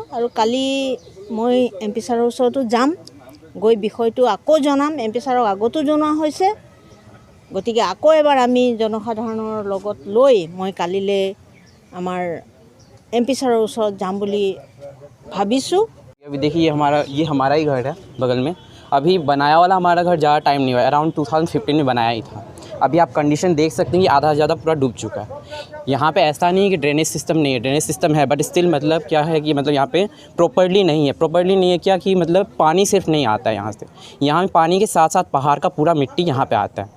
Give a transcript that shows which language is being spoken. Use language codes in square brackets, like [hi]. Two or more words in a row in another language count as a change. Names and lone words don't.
[as] আৰু কালি মই MP ছাৰৰ ওচৰতো যাম, গৈ বিষয়টো আকৌ জনাম। MP ছাৰক আগতো জনোৱা হৈছে। গতিকে আকৌ এবাৰ আমি জনসাধাৰণৰ লগত লৈ মই কালিলৈ আমাৰ MP ছাৰৰ ওচৰত যাম বুলি ভাবিছোঁ। [hi] अभी देखिए ये हमारा ही घर है बगल में। अभी बनाया वाला हमारा घर ज़्यादा टाइम नहीं हुआ, अराउंड 2015 में बनाया ही था। अभी आप कंडीशन देख सकते हैं कि आधा से ज़्यादा पूरा डूब चुका है। यहाँ पे ऐसा नहीं है कि [en] drainage system [hi] नहीं है, [en] drainage system [hi] है, [en] but still [hi] मतलब क्या है कि मतलब यहाँ पे प्रॉपर्ली नहीं है क्या कि मतलब पानी सिर्फ नहीं आता है यहाँ से, यहाँ में पानी के साथ साथ पहाड़ का पूरा मिट्टी यहाँ पे आता है।